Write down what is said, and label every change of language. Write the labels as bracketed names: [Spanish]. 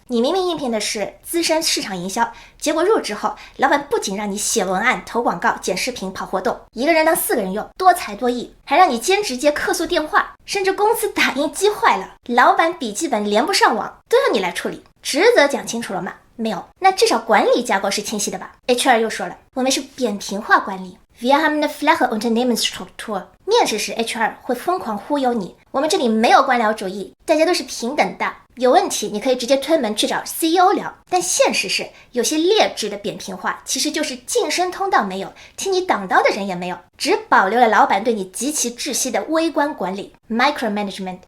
[Chinese] 你明明应聘的是资深市场营销，结果入职后，老板不仅让你写文案、投广告、剪视频、跑活动，一个人当4个人用，多才多艺，还让你兼职接客诉电话，甚至公司打印机坏了，老板笔记本连不上网，都要你来处理。职责讲清楚了吗？没有。那至少管理架构是清晰的吧？ HR 又说了，我们是扁平化管理。 [German] Wir haben eine flache Unternehmensstruktur。 [Chinese] 面试时 HR 会疯狂忽悠你，我们这里没有官僚主义，大家都是平等的，有问题你可以直接推门去找 CEO 聊。但现实是，有些劣质的扁平化其实就是晋升通道没有，替你挡刀的人也没有，只保留了老板对你极其窒息的微观管理 micromanagement。